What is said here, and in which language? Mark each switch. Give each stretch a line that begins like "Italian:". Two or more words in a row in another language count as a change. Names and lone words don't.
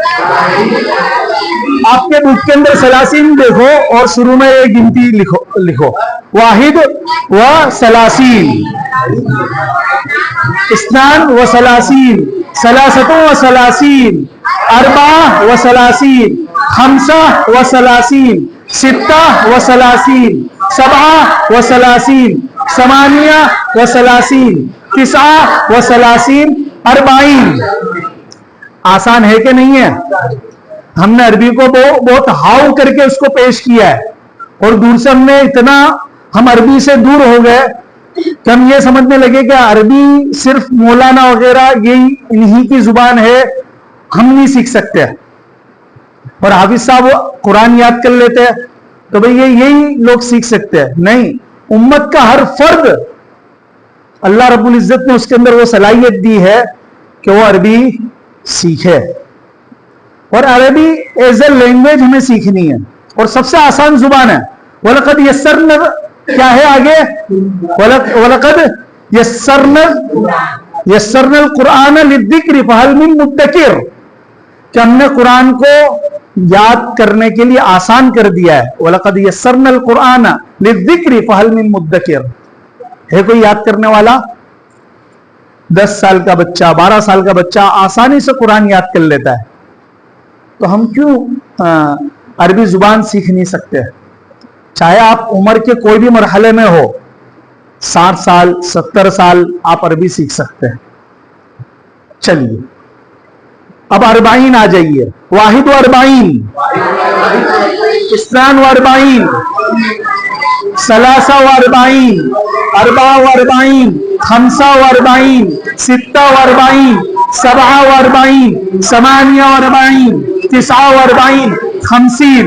Urdu: آپ کے بک کے اندر ثلاثین دیکھو اور شروع میں ایک گنتی لکھو.
Arabic: واحد وثلاثين، اثنان وثلاثين، ثلاثة وثلاثين، أربعة وثلاثين، خمسة وثلاثين، ستة وثلاثين، سبعة وثلاثين، ثمانية وثلاثين، تسعة وثلاثين، أربعين.
Urdu: آسان ہے کہ نہیں ہے? ہم نے عربی کو بہت ہاؤ کر کے اس کو پیش کیا ہے اور دور سے ہم عربی سے دور ہو گئے کہ ہم یہ سمجھنے لگے کہ عربی صرف مولانا وغیرہ یہی انہی کی زبان ہے، ہم نہیں سیکھ سکتے. اور حافظ صاحب قرآن یاد کر لیتے ہیں تو بھائی یہی لوگ سیکھ سکتے ہیں. نہیں، امت کا ہر فرد
Arabic: الله رب العزة
Urdu: نے اس کے اندر وہ صلاحیت دی ہے کہ وہ عربی سیکھے، اور عربی
English: as a language
Urdu: ہمیں سیکھنی ہے، اور سب سے آسان زبان ہے.
Arabic: ولقد يسرنا,
Urdu: کیا ہے آگے,
Arabic: ولقد يسرنا القرآن للذكر فهل من مدكر,
Urdu: کہ ہم نے قرآن کو یاد کرنے کے لیے آسان کر دیا ہے.
Arabic: ولقد يسرنا القرآن للذكر فهل من مدكر,
Urdu: ہے کوئی یاد کرنے والا? 10 سال کا بچہ، 12 سال کا بچہ آسانی سے قرآن یاد کر لیتا ہے، تو ہم کیوں عربی زبان سیکھ نہیں سکتے? چاہے آپ عمر کے کوئی بھی مرحلے میں ہو، 60 سال 70 سال، آپ عربی سیکھ سکتے ہیں. چلیے اب اربعین آ جائیے.
Arabic: واحد وأربعين، اثنان وأربعين، ثلاثة وأربعين، أربعة وأربعين، خمسة وأربعين، ستة وأربعين، سبعة وأربعين، ثمانية وأربعين، تسعة وأربعين، خمسين.